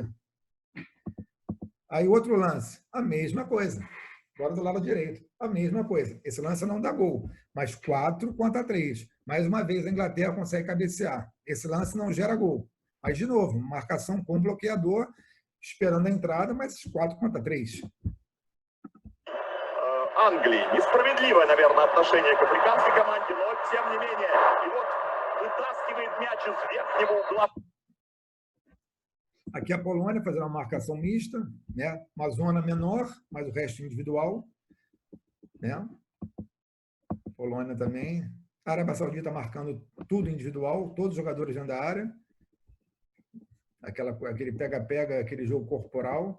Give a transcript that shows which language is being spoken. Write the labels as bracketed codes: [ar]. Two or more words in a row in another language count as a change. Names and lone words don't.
[pt] Aí, outro lance, a mesma coisa. Agora do lado direito, a mesma coisa. Esse lance não dá gol, mas 4-3. Mais uma vez, a Inglaterra consegue cabecear. Esse lance não gera gol. Mas, de novo, marcação com bloqueador, esperando a entrada, mas 4-3. [ru] Англии. Несправедливое, наверное, отношение к африканской команде, но тем не менее. И вот вытаскивает мяч из верхнего угла. [pt] Aqui a Polônia fazendo uma marcação mista, né? Uma zona menor, mas o resto individual. Né? Polônia também. A Arábia Saudita marcando tudo individual, todos os jogadores dentro da área. Aquele pega-pega, aquele jogo corporal.